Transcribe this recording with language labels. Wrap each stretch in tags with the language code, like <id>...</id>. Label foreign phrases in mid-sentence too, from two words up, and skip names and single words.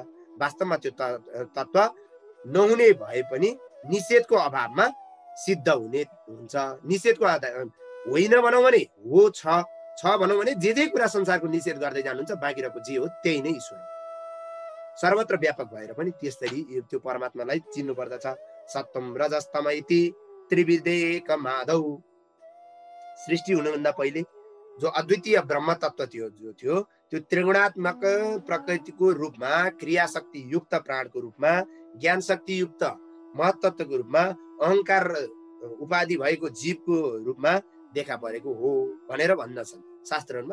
<ne>वास्तवमा त्यो तत्त्व नहुने भए पनि निषेधको अभावमा सिद्ध हुने हुन्छ। निषेधको होइन भनौँ भने हो, छ भनौँ भने जे कुरा संसारको निषेध गर्दै जानुहुन्छ, बाँकी रहेको जे हो त्यही नै ईश्वर हो। सर्वत्र व्यापक भएर पनि त्यसरी त्यो परमात्मालाई चिन्नु पर्दछ।</ne> <sa>सत्वम रजस्तम इति त्रिविधेक माधव।</sa> <ne>सृष्टि हुनुभन्दा पहिले जो अद्वितीय ब्रह्म तत्व थियो त्यो त्रिगुणात्मक प्रकृतिको रूपमा, क्रियाशक्ति युक्त प्राणको रूपमा, ज्ञान शक्ति युक्त महत्त्वको रूपमा, अहंकार उपाधि भएको जीवको रूपमा देखा परेको हो भनेर भन्दछन् शास्त्रहरूमा।</ne>